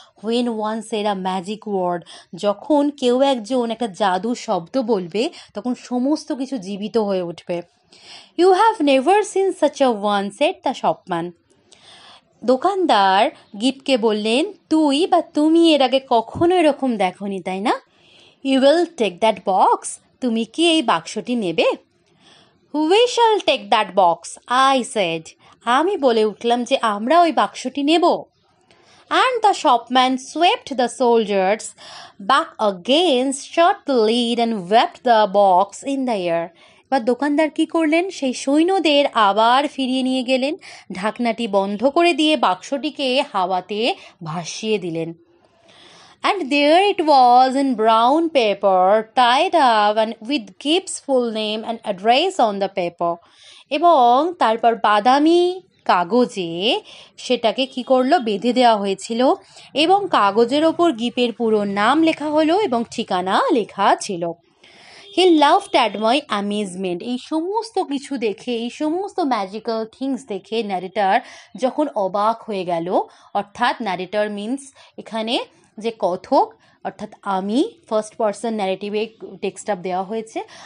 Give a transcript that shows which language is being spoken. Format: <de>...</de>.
<en>when one said a magic word,</en> <bn>যখন কেউ একজন একটা জাদু শব্দ বলবে তখন সমস্ত কিছু জীবিত হয়ে উঠবে।</bn> <en>You have never seen such a one, said the shopman.</en> <bn>দোকানদার গিপকে বললেন, তুই বা তুমি এর আগে কখনো এরকম দেখোনি, তাই না?</bn> <en>You will take that box?</en> <bn>তুমি কি এই বাক্সটি নেবে?</bn> <en>We shall take that box, I said.</en> <bn>আমি বলে উঠলাম যে আমরা ওই বাক্সটি নেব।</bn> <en>And the shopman swept the soldiers back again, shut the lid and swept the box in the air.</en> <bn>এবার দোকানদার কি করলেন? সেই সৈন্যদের আবার ফিরিয়ে নিয়ে গেলেন, ঢাকনাটি বন্ধ করে দিয়ে বাক্সটিকে হাওয়াতে ভাসিয়ে দিলেন।</bn> <en>And there it was in brown paper, tied up and with Gip's full name and address on the paper.</en> <bn>এবং তারপর বাদামি কাগজে সেটাকে কি করলো? বেঁধে দেওয়া হয়েছিল, এবং কাগজের ওপর গিপের পুরো নাম লেখা হলো এবং ঠিকানা লেখা ছিল।</bn> <en>He loved at my amazement.</en> <bn>এই সমস্ত কিছু দেখে, এই সমস্ত ম্যাজিক্যাল থিংস দেখে ন্যারেটার যখন অবাক হয়ে গেল, অর্থাৎ ন্যারেটার মিন্স এখানে যে কথক, অর্থাৎ আমি, ফার্স্ট পার্সন ন্যারেটিভে টেক্সট আপ দেওয়া হয়েছে।</bn>